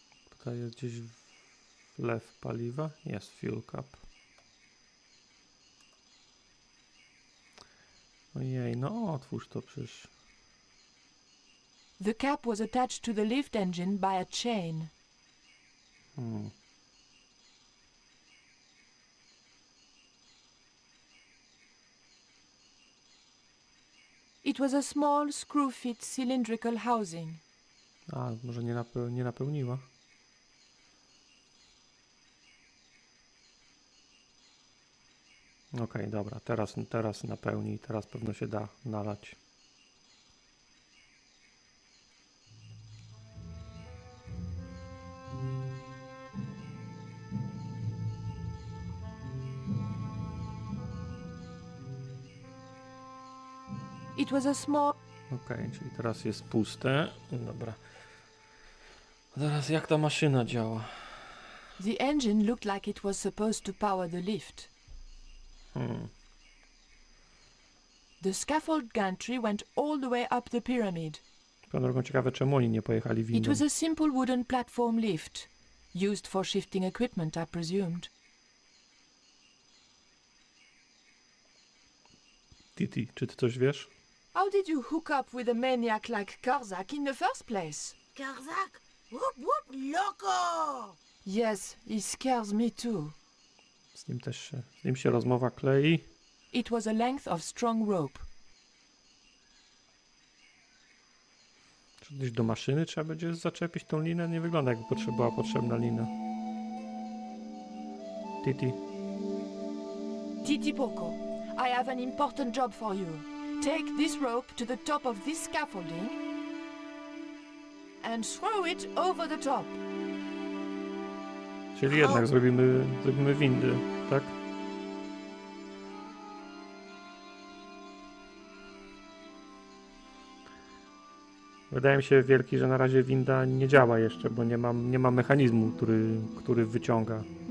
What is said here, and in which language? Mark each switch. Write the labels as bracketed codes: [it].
[pl] Tutaj jest gdzieś wlew paliwa. Jest fuel cap. Ojej, no otwórz to przecież. [en] The cap was attached to the lift engine by a chain. It was a small, screw-fit cylindrical housing. [pl] A, może nie napełniła. Okej, dobra, teraz napełni, teraz pewno się da nalać. [en] It was a small... [pl] Okej, czyli teraz jest puste. Dobra. Teraz jak ta maszyna działa? [en] The engine looked like it was supposed to power the lift. The scaffold gantry went all the way up the pyramid. [pl] Swoją drogą ciekawe, czemu oni nie pojechali [en] It [pl] windą. [en] was a simple wooden platform lift, used for shifting equipment, I presumed. [pl] Titi, czy ty coś wiesz? [en] How did you hook up with a maniac like Karzak in the first place? Karzak? Whoop whoop loco! Yes, he scares me too. [pl] Z nim się rozmowa klei. [en] It was a length of strong rope. [pl] Czy gdzieś do maszyny trzeba będzie zaczepić tą linę? Nie wygląda, jakby była potrzebna lina. [en] Titi. Titi Poco, I have an important job for you. Take this rope to the top of this scaffolding and throw it over the top. [pl] Czyli jednak zrobimy windy, tak? Wydaje mi się, Wielki, że na razie winda nie działa jeszcze, bo nie ma mechanizmu, który wyciąga.